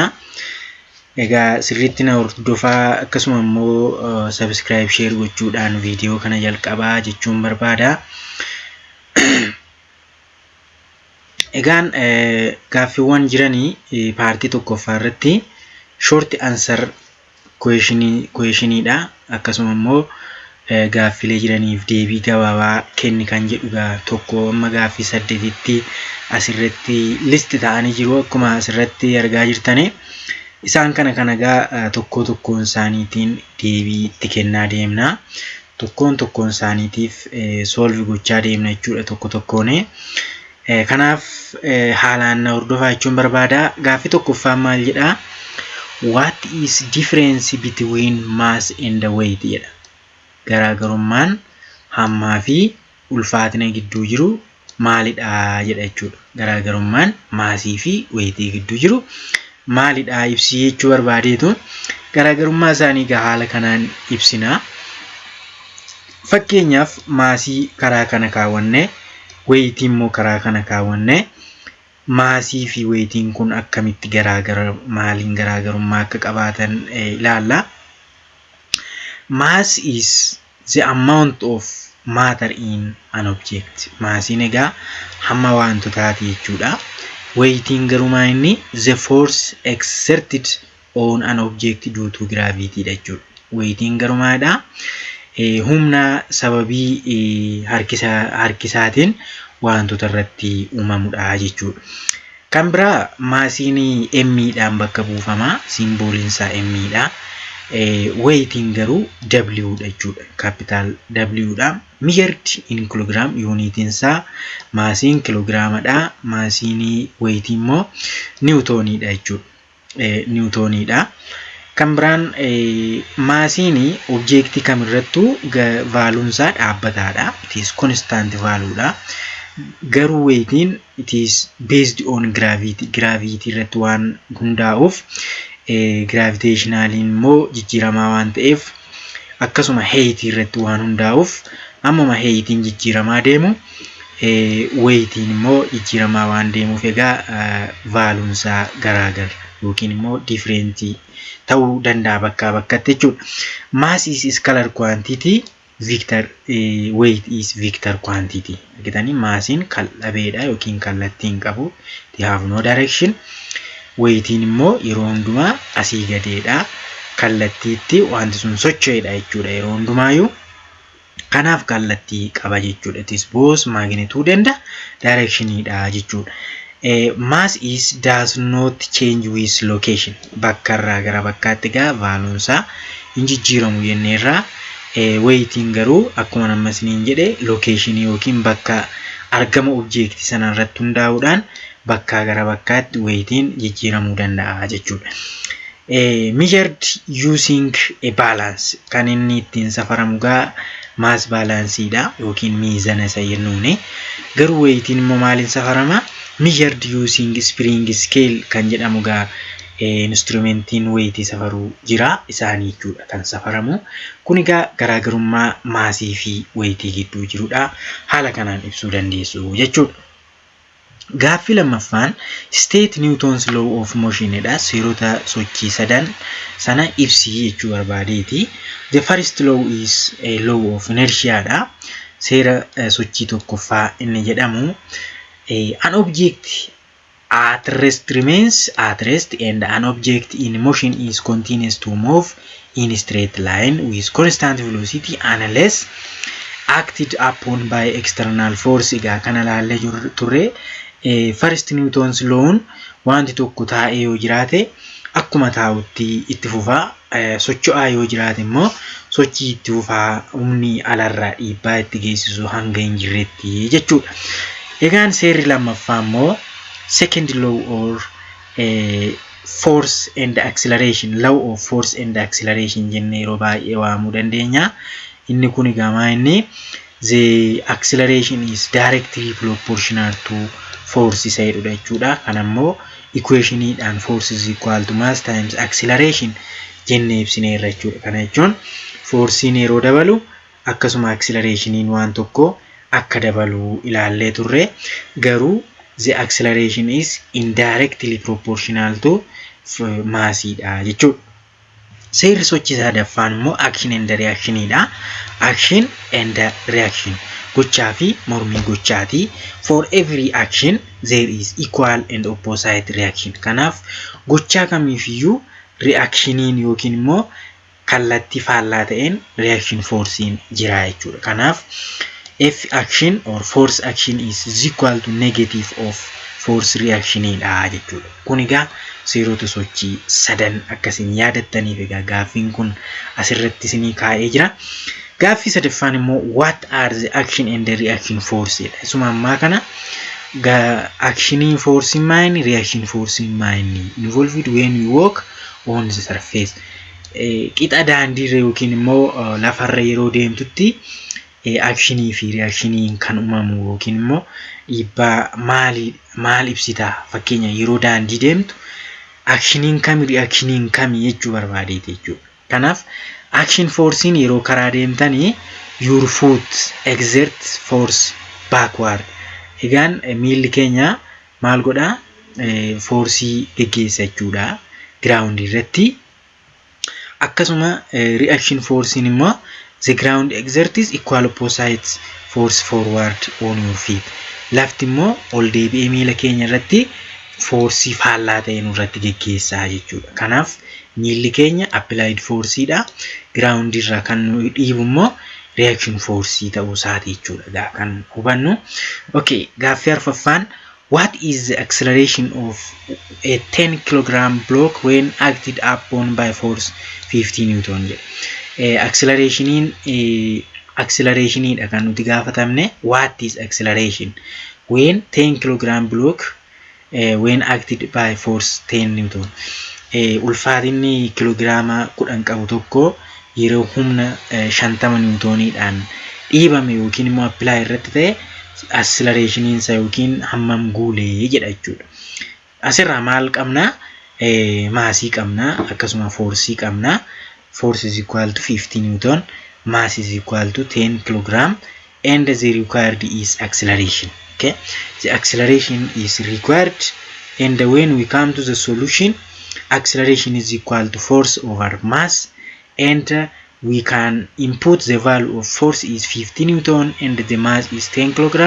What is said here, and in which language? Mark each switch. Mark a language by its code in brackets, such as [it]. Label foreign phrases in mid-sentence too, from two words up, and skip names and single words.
[om] Egaa sirriitti na hordofaa, akkasuma immoo [en] subscribe share [om] gochuudhaan viidiyoo kana jalqabaa jechuun barbaada. Egaan gaaffiiwwan jiranii paartii tokkoffaa irratti [en] short answer questionidha. [om] Akkasuma immoo gaaffiilee jiraniif deebii gabaabaa kenni kan jedhu tokko amma gaaffii 8tti asirratti list ta'anii jiru. Akkuma asirratti argaa jirtani isaan kana egaa tokkoon isaaniitiin deebii itti kennaa deemna. Tokkoon isaaniitiif solve gochaa deemna jechuudha tokkoon. Kanaaf haalaan na hordofaa jechuun barbaada. Gaaffii tokkoffaa maal jedha? [en] What is difference between mass and weight jedha. [om] Garaagarummaan hammaa fi ulfaatina gidduu jiru maalidha jedha jechuudha. Garaagarummaan maasii fi weightii gidduu jiru maalidha ibsi jechuu barbaadeetu garaagarummaa isaanii haala kanaan ibsina. Fakkeenyaaf maasii karaa kana kaawwanne, weightiin immoo karaa kana kaawwanne, maasii fi weightiin kun akkamitti maaliin garaagarummaa akka qabaatan ilaalla. [en] Mass is the amount of matter in an object. [om] Maasiin egaa hamma wantotaati jechuudha. Weightiin garumaa inni [en] the force exerted on an object due to gravity jechuudha. [om] Weightiin garumaadha. Humna sababii harkisaatiin wantoota irratti uumamudha jechuudha. Kan biraa maasiin M-dhaan bakka buufama. Simbooliin isaa M-dha. Weightiin garuu W dha jechuudha. Capital W dha. [en] Measured in kilogram, [om] unitiin isaa maasiin kilograamadha. Maasiin weightiin immoo niwutooniidha jechuudha. Niwutooniidha. Kan biraan maasiin objektii kamirrattuu vaaluun isaa dhaabbataadha. [en] It is constant value dha. [om] Garuu weightiin [en] it is based on gravity. [om] Gravity irratti waan hundaa'uuf gravitationaliin immoo jijjiiramaa waan ta'eef, akkasuma height irratti waan hundaa'uuf ammuma heightiin jijjiiramaa deemu weightiin immoo jijjiiramaa waan deemuuf egaa vaaluun isaa garaagara yookiin immoo different ta'uu danda'a bakkaa bakkatti jechuudha. [en] Mass is scalar quantity, weight is vector quantity. [om] Argitanii maasiin kal'abeedha yookiin kallattiin qabu. [en] They have no direction. [om] Weightiin immoo yeroo hundumaa asii gadeedha. Kallattiitti wanti sun socho'eedha jechuudha yeroo hundumaayyuu. Kanaaf kallattii qaba jechuudha. [en] It is both magnitude and directionidha jechuudha. Mass is does not change with location. [om] Bakka irraa gara bakkaatti egaa vaaluun isaa hin jijjiiramu jenneerra. Weightiin garuu akkuma amma isiniin jedhe location yookiin bakka argama objektii sana irratti hundaa'uudhaan bakkaa gara bakkaatti weightiin jijjiiramuu danda'a jechuudha. [en] Measured using a balance. [om] Kan inni ittiin safaramu gaa [en] mass balanceedha [om] yookiin miizana isa jennuuni. Garuu weightiin immoo maaliin safarama? [en] Measured using spring scale [om] kan jedhamu gaa instrumentiin weightii safaruu jira isaanii jechuudha kan safaramu. Kun egaa garaagarummaa maasii fi weightii gidduu jirudha. Haala kanaan ibsuu dandeessu jechuudha. Gaaffii lammaffaan [en] state Newton's law of motion [om] dha. Seerota sochii sadan sana ibsii jechuu barbaadeeti. [en] The first law is a law of inertia dha. [om] Seera sochii tokkoffaa inni jedhamu [en] an object at rest remains at rest and an object in motion is continuous to move in a straight line with constant velocity unless acted upon by external force. [om] Egaa kana laallee turre. [en] First Newton's law [om] wanti tokko taa'ee yoo jiraate akkuma taa'utti itti fufaa. Socho'aa yoo jiraate immoo sochii itti fufaa humni alarraa dhiibbaa itti geessisu hanga hin jirretti jechuudha. Egaan seerri lammaffaa immoo [en] second law or force and acceleration, law of force and acceleration [om] jennee yeroo baay'ee waamuu dandeenya. Inni kun egaa inni [en] the acceleration is directly proportional to force [om] isa jedhudha jechuudha. [en] Kanammoo equation and force is equal to mass times acceleration [om] jennee ibsinee irra jechuudha. Kana jechuun forcein yeroo dabalu akkasuma accelerationin waan tokko akka dabalu ilaallee turre garuu [en] the acceleration is indirectly proportional to massiidha [om] jechuudha. Seerri sochii sadaffaan immoo [en] action and reactionidha. Action and reaction [om] gochaa fi mormii gochaati. [en] For every action there is equal and opposite reaction. [om] Kanaaf gochaa kamiifiyyuu reactioniin yookiin immoo kallattii faallaa ta'een reaction forcein jira jechuudha. [en] Kanaaf if action or force action is equal to negative of force [om] reactionidha jechuudha. Kun egaa seerota sochii sadan akkasiin yaadattaniif egaa gaaffiin kun asirratti isinii kaa'ee jira. Gaaffii sadaffaan immoo [en] what are the action and the reaction forces? [om] Isuma ammaa kana [en] action force in mind, reaction force in mind involved when we walk on the surface. [om] Qixa daandiirra yookiin immoo lafarra yeroo deemtutti actionii fi reactioniin kan uumamu yookiin immoo dhiibbaa maal ibsita? Fakkeenya yeroo daandii deemtu actioniin kami reactioniin kami jechuu barbaadeeti jechuudha. Kanaaf action forcein yeroo karaa deemtanii [en] your foot exert force backward. [om] Egaan miilli keenya maal godha? Forcii geggeessa jechuudha ground irratti. [en] Akkasuma reaction forcein immoo the ground exerts equal opposite force forward on your feet. [om] Lafti immoo ol deebi'ee miila keenya irratti forcii faallaa ta'e nurratti geggeessaa jechuudha. Kanaaf miilli keenya [en] applied forceidha. [om] Ground irra kan dhiibu immoo [en] reaction force [om] ta'uu isaati jechuudha kan hubannu. [en] Okay, [om] gaaffii arfaffaan [en] what is the acceleration of a 10 kg block when acted upon by force 50 Newton? [om] Accelerationidha kan nuti gaafatamne. [en] What is acceleration when 10 kg block when acted by force 10 Newton? [om] Ulfaatinni kiloogiraama 10 qabu tokko yeroo humna 50 Newtoniidhaan dhiibame yookiin immoo apply irratti ta'e accelerationin isa yookiin hammam guulee jedha jechuudha. Asirraa maal qabna? Maasii qabna, akkasuma forcii qabna. [en] Force is equal to 50 Newton, mass is equal to 10 kilogram, and the required is acceleration. Okay, the acceleration is required, and when we come to the solution, acceleration is equal to force over mass, and we can input the value of force is 50 Newton and the mass is 10 kilogram.